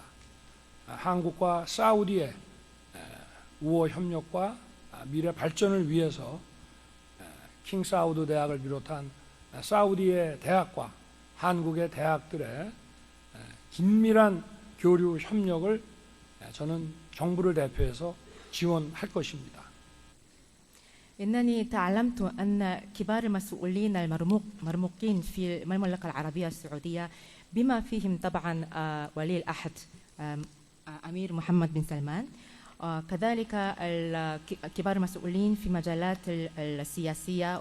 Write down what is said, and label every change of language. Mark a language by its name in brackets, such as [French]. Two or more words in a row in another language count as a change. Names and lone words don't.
[Korean] 한국과 사우디의 우호 협력과 미래 발전을 위해서 킹사우드 대학을 비롯한 사우디의 대학과 한국의 대학들의 긴밀한 교류 협력을 저는 정부를 대표해서 지원할 것입니다. [Arabic] إنني تعلمت أن كبار المسؤولين المرموقين في المملكة العربية السعودية بما فيهم طبعا ولي العهد أمير محمد بن سلمان كذلك كبار المسؤولين في مجالات السياسية